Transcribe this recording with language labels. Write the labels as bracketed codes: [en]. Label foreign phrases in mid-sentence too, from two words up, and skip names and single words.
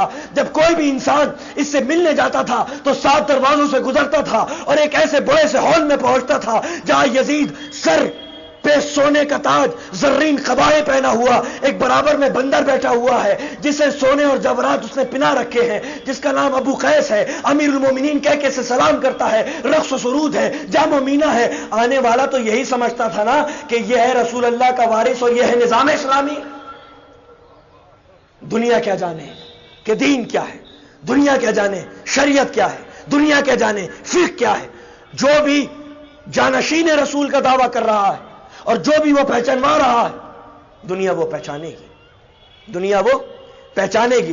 [ur] جب کوئی بھی انسان اس سے ملنے جاتا تھا تو 7 دروازوں سے گزرتا تھا اور ایک ایسے بڑے سے ہال میں پہنچتا تھا جہاں یزید سر پہ سونے کا تاج، زرین قبائے پہنا ہوا، ایک برابر میں بندر بیٹھا ہوا ہے جسے سونے اور جواہرات اس نے پنا رکھے ہیں، جس کا نام ابو قیس ہے، امیر المومنین کہہ کے سے سلام کرتا ہے، رقص و سرود ہے، جام و مینا ہے۔ آنے والا تو یہی سمجھتا تھا نا کہ یہ ہے رسول اللہ کا وارث اور یہ ہے نظام اسلامی۔ دنیا کیا جانے کہ دین کیا ہے، دنیا کیا جانے شریعت کیا ہے، دنیا کیا جانے فقہ کیا ہے۔ جو بھی جانشین رسول کا دعویٰ کر رہا ہے اور جو بھی وہ پہچانوا رہا ہے، دنیا وہ پہچانے گی، دنیا وہ پہچانے گی۔